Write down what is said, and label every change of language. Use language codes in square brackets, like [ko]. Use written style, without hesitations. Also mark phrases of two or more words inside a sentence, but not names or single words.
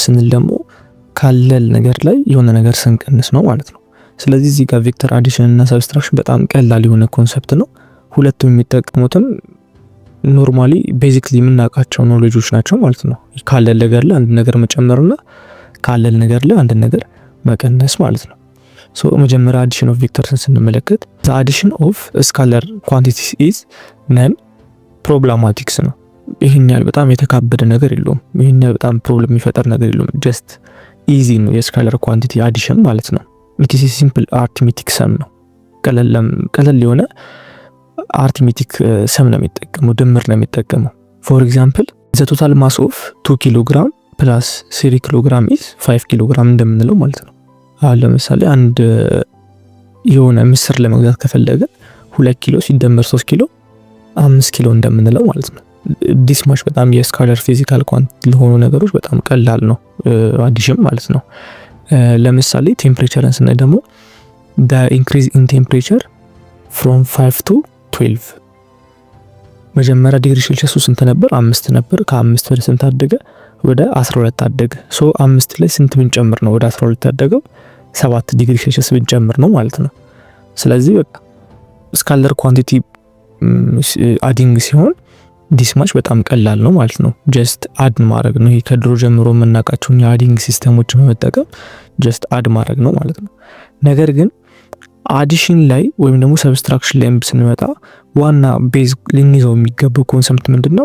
[am] ስንል ደግሞ ካለል ነገር ላይ የሆነ ነገር ስንቀንስ ነው ማለት ነው። ስለዚህ እዚህ ጋር [en] vector addition [am] እና ሰብስትራክሽን በጣም ቀላል የሆነ ኮንሰፕት ነው። ሁለቱም የሚጠቀሙትም [en] normally basically [am] የምናውቃቸው ኖሌጆች ናቸው ማለት ነው። ካለል ነገር ላይ አንድ ነገር መጨመርና ካለል ነገር ላይ አንድ ነገር መቀነስ ማለት ነው። ሶ መጀመሪያ [en] addition of vectors [am] ስንመለከት [en] the addition of scalar quantities is non problematic [am] ነው። ይሄን ያህል በጣም የተካበደ ነገር የለውም። ይሄን ያህል በጣም ፕሮብለም የሚፈጠር ነገር የለውም። [en] just easy [am] ነው [en] scalar quantity addition [am] ማለት ነው። [en] it is a simple arithmetic sum [am] ነው። ቀለል የሆነ [en] arithmetic sum [am] ነው የሚጠቀመው፣ ድምር ነው የሚጠቀመው። [en] for example the total mass of 2 kilogram plus 3 kilogram is 5 kilogram [am] እንደምንለው ማለት ነው። አሁን ለምሳሌ አንድ የሆነ ምስር ለመግዛት ከፈለገ 2 ኪሎ ሲደመር 3 ኪሎ 5 ኪሎ እንደምንለው ማለት ነው። [en] this much [am] በጣም [en] scalar physical quantity [am] ለሆኑ ነገሮች በጣም ቀላል ነው አዲሽን ማለት ነው። ለምሳሌ ቴምፕሬቸርን ስናይ ደግሞ [en] the increase in temperature from 5 to 12 [am] መጀመሪያ [en] degree Celsius [am] ስንት ነበር? 5 ነበር። ከ5 ወደ ስንት አደገ? ወደ 12 አደገ። ሶ 5 ላይ ስንት ብንጨምር ነው ወደ 12 ያደገው? 7 [en] degree Celsius [am] ብንጨምር ነው ማለት ነው። ስለዚህ በቃ [en] scalar quantity adding [am] ሲሆን ዲስማች በጣም ቀላል ነው ማለት ነው። [en] just add [am] ማድረግ ነው። ይሄ ከድሮ ጀምሮ የምናውቃቸውን [en] adding systems [am] በመጠቀም [en] just add [am] ማድረግ ነው ማለት ነው። ነገር ግን አዲሽን ላይ ወይም ደግሞ ሰብስትራክሽን ላይ ስንመጣ ዋና ቤዝ ልንይዘው የሚገባው ኮንሰፕት ምንድነው?